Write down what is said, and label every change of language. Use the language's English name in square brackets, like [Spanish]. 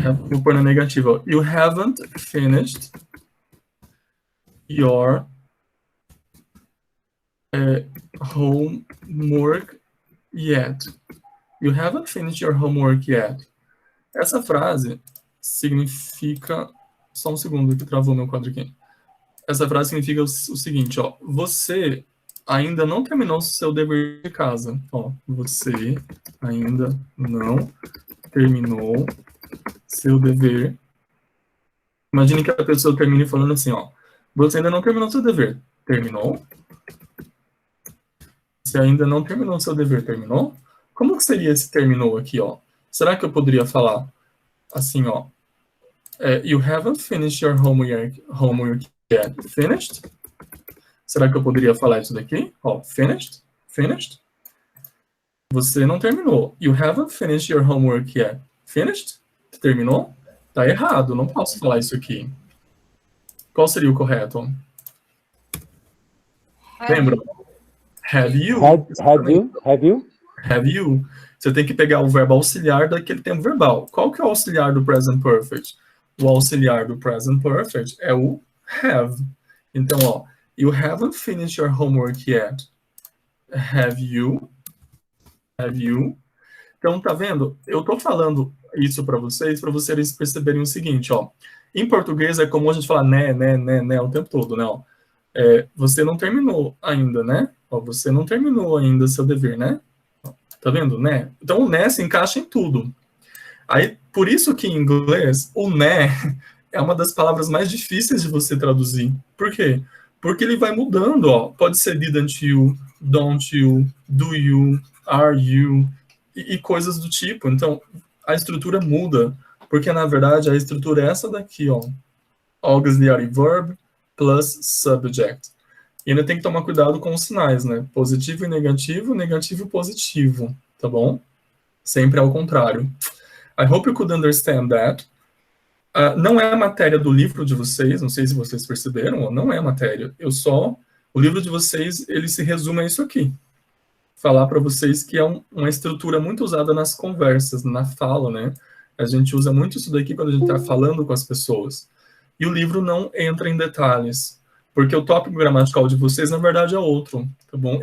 [Portuguese] Vou pôr na negativa. [English] You haven't finished your homework yet. You haven't finished your homework yet. [Portuguese] Essa frase significa... Só um segundo que travou meu quadro aqui. Essa frase significa o seguinte, ó. Você ainda não terminou o seu dever de casa. Ó, você ainda não terminou seu dever. Imagine que a pessoa termine falando assim, ó. Você ainda não terminou seu dever. Terminou? Você ainda não terminou seu dever. Terminou? Como que seria esse terminou aqui, ó? Será que eu poderia falar assim, ó? [English] You haven't finished your homework yet. Finished? [Portuguese] Será que eu poderia falar isso daqui? Ó, [English] finished? Finished? [Portuguese] Você não terminou. [English] You haven't finished your homework yet. Finished? [Portuguese] Terminou? Tá errado, não posso falar isso aqui. Qual seria o correto? Lembra? [English] Have you? Have you? Have you? [Portuguese] Você tem que pegar o verbo auxiliar daquele tempo verbal. Qual que é o auxiliar do present perfect? O auxiliar do present perfect é o have. Então, ó, [English] you haven't finished your homework yet. Have you? Have you? [Portuguese] Então, tá vendo? Eu tô falando isso para vocês perceberem o seguinte, ó. Em português é comum a gente falar né o tempo todo, né? Ó. Você não terminou ainda, né? Ó, você não terminou ainda seu dever, né? Tá vendo, né? Então, o né se encaixa em tudo. Aí, por isso que em inglês, o né é uma das palavras mais difíceis de você traduzir. Por quê? Porque ele vai mudando, ó. Pode ser [English] didn't you, don't you, do you, are you, [Portuguese] e coisas do tipo. Então, a estrutura muda, porque, na verdade, a estrutura é essa daqui, ó. [English] Auxiliary verb plus subject. [Portuguese] E ainda tem que tomar cuidado com os sinais, né? Positivo e negativo, negativo e positivo, tá bom? Sempre ao contrário. [English] I hope you could understand that. [Portuguese] Não é a matéria do livro de vocês, não sei se vocês perceberam, não é a matéria. O livro de vocês, ele se resume a isso aqui. Falar para vocês que é uma estrutura muito usada nas conversas, na fala, né? A gente usa muito isso daqui quando a gente está falando com as pessoas. E o livro não entra em detalhes, porque o tópico gramatical de vocês, na verdade, é outro, tá bom?